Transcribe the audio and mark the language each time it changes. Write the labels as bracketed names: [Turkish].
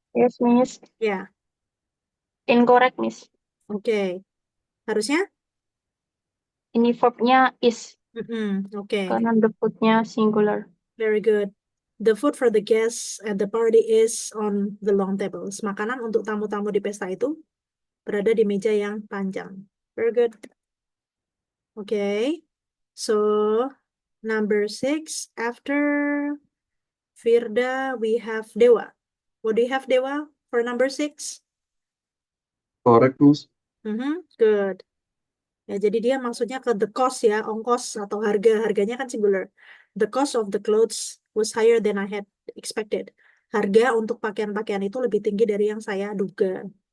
[English] Yes, Miss. [Indonesian] Ya, [English] Incorrect, Miss. [Indonesian] oke. Harusnya? Ini verbnya is, Oke. karena the food-nya singular. [English] Very good. The food for the guests at the party is on the long tables. [Indonesian] Makanan untuk tamu-tamu di pesta itu berada di meja yang panjang. [English] Very good. Okay. So, number 6. After Firda, we have Dewa. What do you have, Dewa, for number 6? Correct, Miss. [Indonesian] Good. Ya, jadi dia maksudnya ke the cost ya, ongkos atau harga. Harganya kan singular. [English] The cost of the clothes was higher than I had expected. [Indonesian] Harga untuk pakaian-pakaian itu lebih tinggi dari yang saya duga.